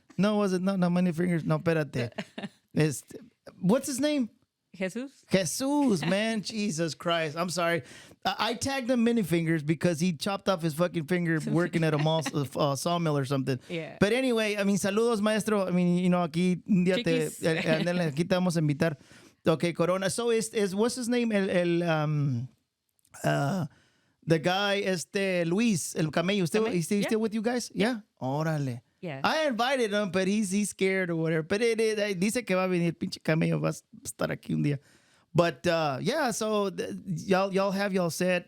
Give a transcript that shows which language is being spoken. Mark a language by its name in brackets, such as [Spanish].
[English] No, was it not mini fingers? [Spanish] No, espérate. [English] What's his name? Jesus, man. Jesus Christ. I'm sorry. I tagged him mini fingers because he chopped off his fucking finger working at a sawmill or something. Yeah. But anyway, I mean, [Spanish] saludos, maestro. [English] I mean, [Spanish] aquí un día aquí te vamos a invitar. [English] Okay, Corona. So what's his name? The guy, Luis, [Spanish] el camello, [English] he's still with you guys? Yeah. Órale. Yeah. I invited him, but he's scared or whatever. But [Spanish] dice que va a venir, pinche camello, va a estar aquí un día. [English] But yeah, so y'all have y'all set.